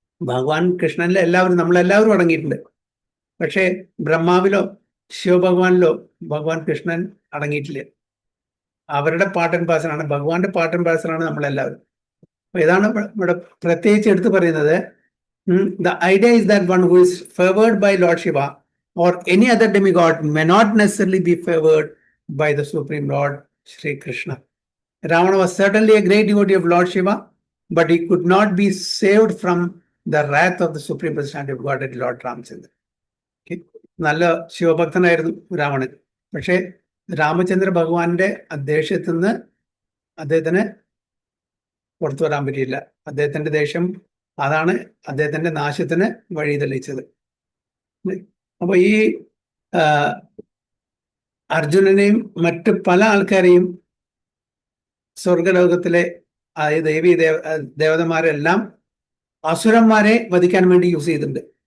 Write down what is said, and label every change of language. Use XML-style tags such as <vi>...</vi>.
<ml>ഭഗവാൻ കൃഷ്ണനിൽ എല്ലാവരും, നമ്മളെല്ലാവരും അടങ്ങിയിട്ടുണ്ട്. പക്ഷേ ബ്രഹ്മാവിലോ ശിവഭഗവാനിലോ ഭഗവാൻ കൃഷ്ണൻ അടങ്ങിയിട്ടില്ല. അവരുടെ പാർട്ട് ആൻഡ് പാർസലാണ്, ഭഗവാന്റെ പാർട്ട് ആൻഡ് പാർസലാണ് നമ്മളെല്ലാവരും. അപ്പൊ ഇതാണ് ഇവിടെ പ്രത്യേകിച്ച് എടുത്തു പറയുന്നത്.</ml> <en>The idea is that one who is favoured by Lord Shiva or any other demigod may not necessarily be favored by the Supreme Lord Sri Krishna. Ravana was certainly a great devotee of Lord Shiva, but he could not be saved from the wrath of the Supreme Personality of Godhead, Lord Ramchandra.</en> <ml>Okay? നല്ല ശിവഭക്തനായിരുന്നു രാവണൻ. പക്ഷേ രാമചന്ദ്ര ഭഗവാന്റെ ദേഷ്യത്തിൽ നിന്ന് അദ്ദേഹത്തിന് പുറത്തു വരാൻ പറ്റിയില്ല. അദ്ദേഹത്തിന്റെ ദേഷ്യം അതാണ് അദ്ദേഹത്തിന്റെ നാശത്തിന് വഴി തെളിയിച്ചത്. അപ്പൊ ഈ അർജുനനെയും മറ്റ് പല ആൾക്കാരെയും സ്വർഗലോകത്തിലെ ദേവീ ദേവതമാരെല്ലാം അസുരന്മാരെ വധിക്കാൻ വേണ്ടി യൂസ് ചെയ്തിട്ടുണ്ട്.</ml>